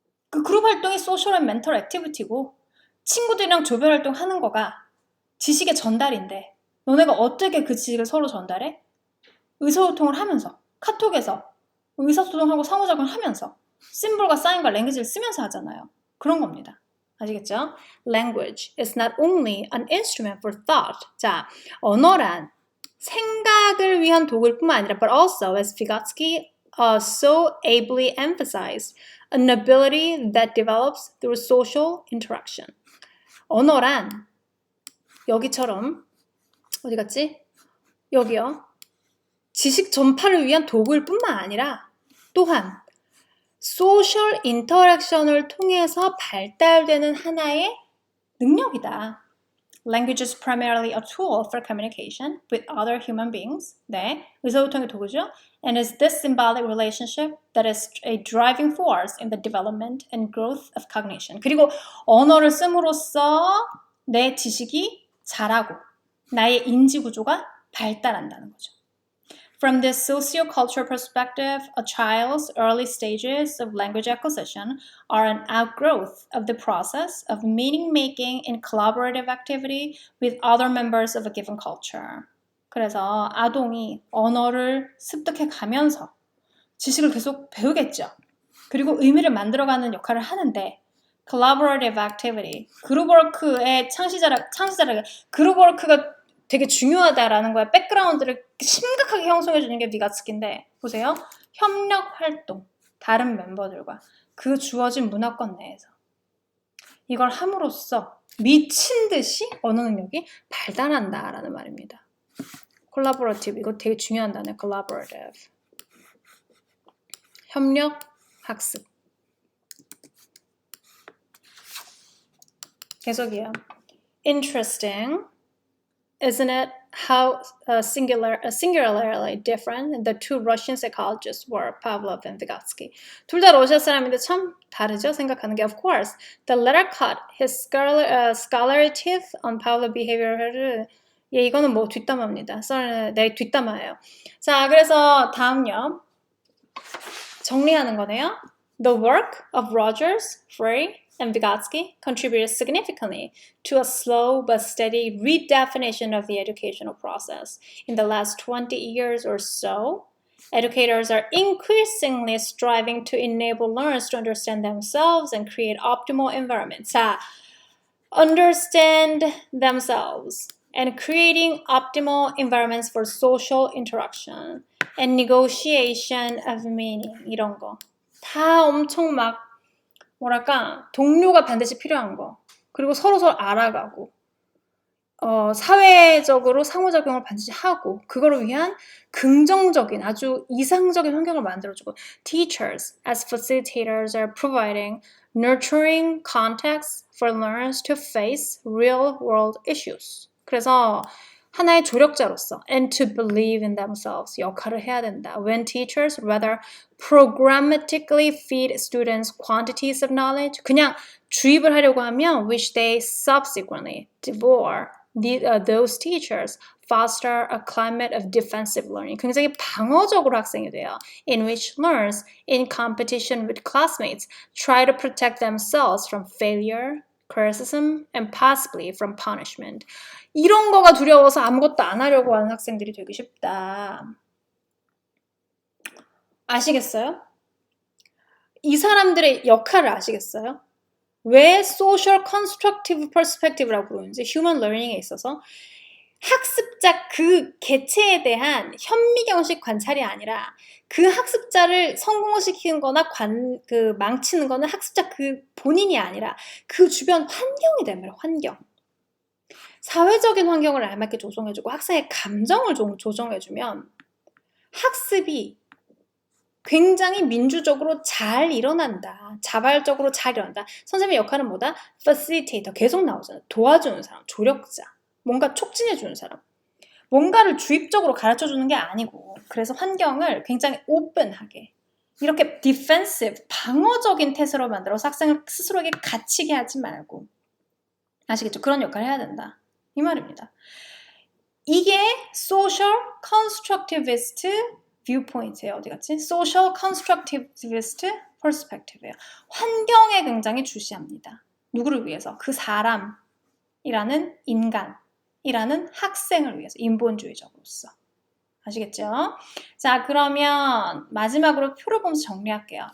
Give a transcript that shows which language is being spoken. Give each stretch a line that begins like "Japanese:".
Korean: 그 그룹 활동이
English: social and mental activity
Korean: 고 친구들이랑 조별 활동하는 거가 지식의 전달인데 너네가 어떻게 그 지식을 서로 전달해? 의사소통을 하면서 카톡에서 의사소통하고 상호작용을 하면서 심볼과 사인과 랭귀지를 쓰면서 하잖아요. 그런 겁니다. 아시겠죠?
English: Language is not only an instrument for thought.
Korean: 자, 언어란 생각을 위한 도구일 뿐만 아니라
English: but also, as Vygotsky so ably emphasized, an ability that develops through social interaction.
Korean: 언어란 여기처럼 어디 갔지? 여기요. 지식 전파를 위한 도구일 뿐만 아니라 또한 소셜 인터랙션을 통해서 발달되는 하나의 능력이다.
English: Language is primarily a tool for communication with other human beings.
Korean: 네, 의사소통의 도구죠.
English: And is this symbolic relationship that is a driving force in the development and growth of cognition.
Korean: 그리고 언어를 씀으로써 내 지식이 자라고 나의 인지 구조가 발달한다는 거죠.
English: From this socio-cultural perspective, a child's early stages of language acquisition are an outgrowth of the process of meaning-making in collaborative activity with other members of a given culture.
Korean: 그래서 아동이 언어를 습득해 가면서 지식을 계속 배우겠죠. 그리고 의미를 만들어가는 역할을 하는데 collaborative activity, 그룹워크의 창시자라 그룹워크가 되게 중요하다라는 거야. 백그라운드를 심각하게 형성해 주는 게 비가츠키인데 보세요. 협력 활동, 다른 멤버들과 그 주어진 문화권 내에서 이걸 함으로써 미친 듯이 언어 능력이 발달한다라는 말입니다. collaborative, 이거 되게 중요한 단어예요. collaborative. 협력, 학습. 계속이요.
English: Interesting. Isn't it how singularly different the two Russian psychologists were, Pavlov and Vygotsky?
Korean: 둘 다 러시아 사람인데 참 다르죠? 생각하는 게.
English: Of course, the latter cut his scholarly teeth on Pavlov behavior.
Korean: 예, 이거는 뭐 뒷담화입니다. 네, 뒷담화예요. 자, 그래서 다음요. 정리하는 거네요.
English: The work of Rogers, Frey, and Vygotsky contributed significantly to a slow but steady redefinition of the educational process. In the last 20 years or so, educators are increasingly striving to enable learners to understand themselves and create optimal environments. 자, understand themselves and creating optimal environments for social interaction and negotiation of meaning.
Korean: 이런 거. 다 엄청 막 뭐랄까 동료가 반드시 필요한 거 그리고 서로 알아가고 사회적으로 상호작용을 반드시 하고 그거를 위한 긍정적인 아주 이상적인 환경을 만들어주고
English: Teachers as facilitators are providing nurturing contexts for learners to face real world issues.
Korean: 그래서 하나의 조력자로서
English: and to believe in themselves
Korean: 역할을 해야 된다.
English: When teachers rather programmatically feed students quantities of knowledge
Korean: 그냥 주입을 하려고 하면
English: which they subsequently devour those teachers foster a climate of defensive learning.
Korean: 굉장히 방어적으로 학생이 돼요.
English: In which learners in competition with classmates try to protect themselves from failure, criticism, and possibly from punishment.
Korean: 이런 거가 두려워서 아무것도 안 하려고 하는 학생들이 되기 쉽다. 아시겠어요? 이 사람들의 역할을 아시겠어요? 왜 social constructive perspective라고 부르는지 human learning에 있어서 학습자 그 개체에 대한 현미경식 관찰이 아니라 그 학습자를 성공시키는 거나 망치는 거는 학습자 그 본인이 아니라 그 주변 환경이 됩니다. 환경. 사회적인 환경을 알맞게 조성해주고 학생의 감정을 조정해주면 학습이 굉장히 민주적으로 잘 일어난다. 자발적으로 잘 일어난다. 선생님의 역할은 뭐다? facilitator. 계속 나오잖아. 도와주는 사람, 조력자. 뭔가 촉진해주는 사람. 뭔가를 주입적으로 가르쳐주는 게 아니고 그래서 환경을 굉장히 오픈하게 이렇게 defensive, 방어적인 태세로 만들어서 학생을 스스로에게 갇히게 하지 말고 아시겠죠? 그런 역할을 해야 된다. 이 말입니다. 이게 social constructivist viewpoint예요. 어디 갔지? social constructivist perspective예요. 환경에 굉장히 주시합니다. 누구를 위해서? 그 사람이라는 인간이라는 학생을 위해서 인본주의적으로서. 아시겠죠? 자, 그러면 마지막으로 표를 보면서 정리할게요.